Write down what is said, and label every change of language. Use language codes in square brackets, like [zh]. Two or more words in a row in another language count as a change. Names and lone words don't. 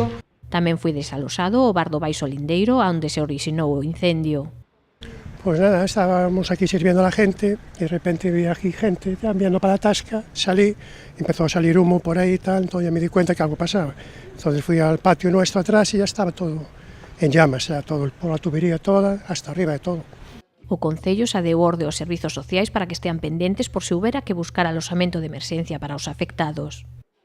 [gl] Tamén foi desalosado o bar do Baixo Lindeiro, onde se orixinou o incendio. [es] Pues nada, estábamos aquí sirviendo a la gente y de repente vi aquí gente cambiando para la tasca, salí, empezó a salir humo por ahí y tal, entonces ya me di cuenta que algo pasaba. Entonces fui al patio nuestro atrás y ya estaba todo en llamas, todo por la tubería toda, hasta arriba de todo. [gl] O Concello xa deu orde aos servizos sociais para que estean pendentes por se houbera que buscar alosamento de emerxencia para os afectados.